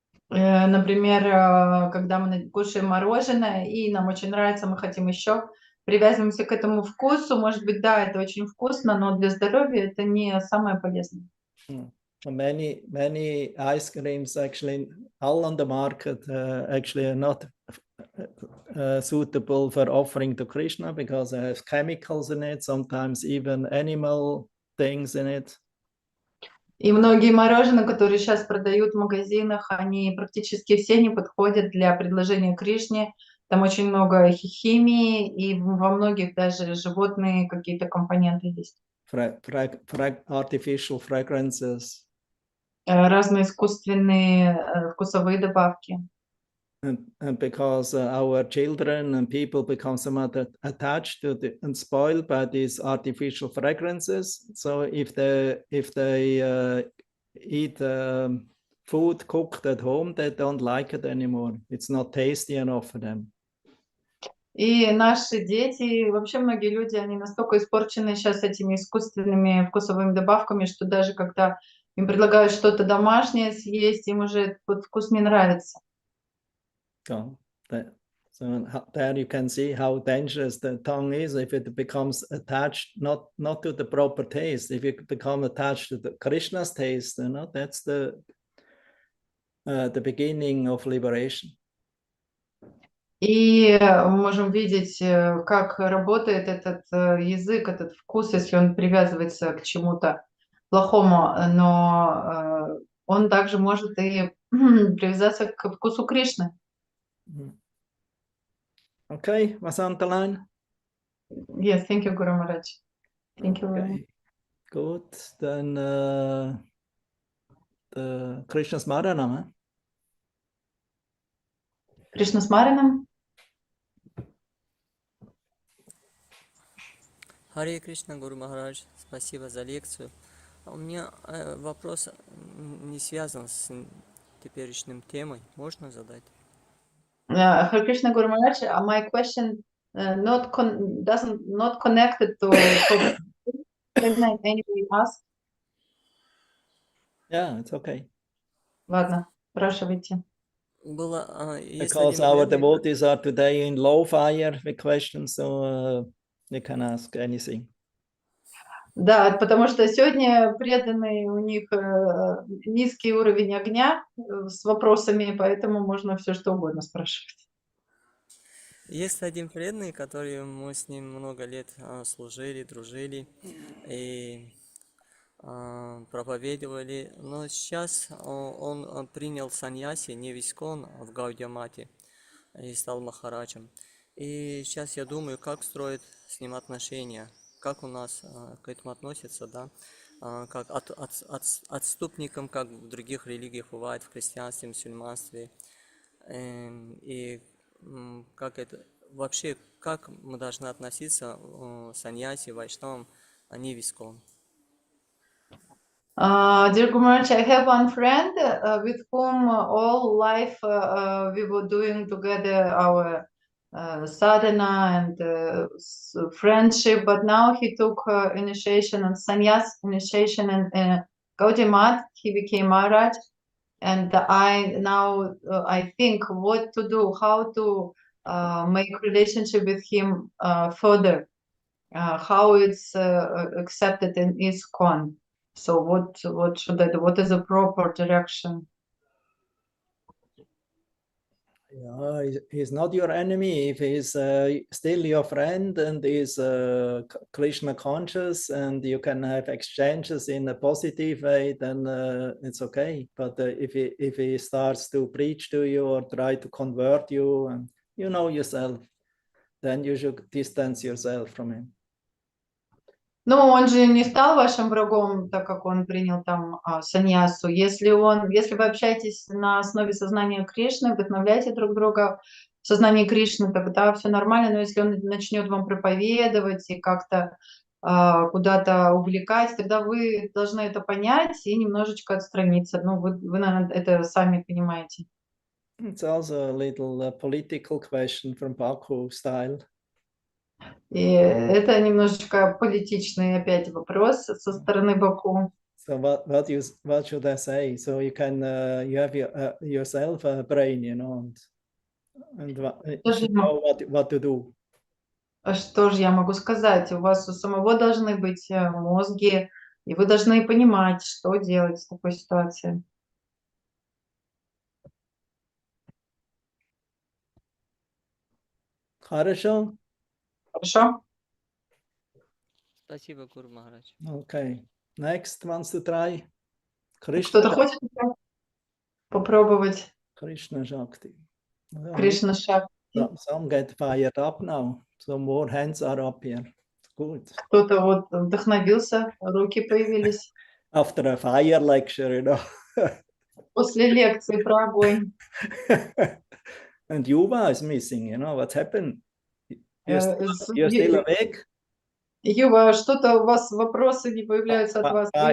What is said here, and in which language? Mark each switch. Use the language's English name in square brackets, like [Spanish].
[Russian] Например, когда мы кушаем мороженое, и нам очень нравится, мы хотим еще, привязываемся к этому вкусу, может быть, да, это очень вкусно, но для здоровья это не самое полезное. [English] Many ice creams actually all on the market actually are not suitable for offering to Krishna because they have chemicals in it, sometimes even animal things in it. [Russian] И многие мороженые, которые сейчас продают в магазинах, они практически все не подходят для предложения Кришне. Там очень много химии, и во многих даже животные какие-то компоненты есть. [English] Artificial fragrances. [Russian] разные искусственные вкусовые добавки. [English] And because our children and people become somewhat attached to and spoiled by these artificial fragrances. So if they eat food cooked at home, they don't like it anymore. It's not tasty enough for them. [Russian] И наши дети, и вообще многие люди, они настолько испорчены сейчас этими искусственными вкусовыми добавками, что даже когда им предлагают что-то домашнее съесть, им уже этот вкус не нравится. [English] So there you can see how dangerous the tongue is if it becomes attached not to the proper taste. If it becomes attached to the Krishna's taste, that's the beginning of liberation. [Russian] И мы можем видеть, как работает этот язык, этот вкус, если он привязывается к чему-то плохому, но он также может и привязаться к вкусу Кришны. [English] Okay, Vasantalan. Yes, thank you, Guru Maharaj. Thank you very much. Good. Then the Krishna Smaranam. [Russian] Кришна Смаранам. Харе Кришна, Гуру Махарадж, спасибо за лекцию. У меня вопрос не связан с теперешней темой. Можно задать? [English] Hare Krishna, Guru Maharaj, my question not connected to can I anyway ask? Yeah, it's okay. [Russian] Ладно, спрашивайте. [English] Because our devotees are today in low fire with questions, so you can ask anything. [Russian] Да, потому что сегодня преданные, у них низкий уровень огня с вопросами, поэтому можно все что угодно спрашивать. Есть один преданный, который мы с ним много лет служили, дружили и проповедовали, но сейчас он принял саньяси, не в Искон, а в Гаудия-мате и стал махараджем. И сейчас я думаю, как строить с ним отношения, как у нас к этому относятся, да, как отступникам, как в других религиях бывает, в христианстве, мусульманстве, и как это вообще, как мы должны относиться саньяси, вайшнавам, а не в Искон. [English] Dear Guru Maharaj, I have one friend with whom all life we were doing together our sadhana and friendship, but now he took initiation and sannyas initiation and Gaudiya Math, he became Maharaj, and I think what to do, how to make relationship with him further, how it's accepted in ISKCON. So what should I do? What is the proper direction? Yeah, he's not your enemy. If he's still your friend and is Krishna conscious and you can have exchanges in a positive way, then it's okay. But if he starts to preach to you or try to convert you, and you know yourself, then you should distance yourself from him. [Russian] Ну, он же не стал вашим врагом, так как он принял там саньясу. Если вы общаетесь на основе сознания Кришны, вдохновляете друг друга в сознании Кришны, тогда все нормально. Но если он начнет вам проповедовать и как-то куда-то увлекать, тогда вы должны это понять и немножечко отстраниться. Ну, вы наверное, это сами понимаете. [English] It's also a little political question from Baku style. [Russian] И это немножечко политичный опять вопрос со стороны Баку. [English] So what should I say? So you can you have yourself a brain, you know, and you should know what to do. [Russian] Что же я могу сказать? У вас у самого должны быть мозги, и вы должны понимать, что делать в такой ситуации. Хорошо? Хорошо? Спасибо, Гуру Махарадж. [English] Okay. Next wants to try. [Russian] Кто-то хочет попробовать? [English] Krishna Shakti. [Russian] Кришна Шакти. [English] Some get fired up now. So more hands are up here. Good. [Russian] Кто-то вот вдохновился, руки появились. [English] After a fire lecture, you know. [Russian] После лекции про огонь. [English] And Yuva is missing, you know, what's happened? You're still awake? [Russian] Юва, что-то у вас вопросы не появляются от вас?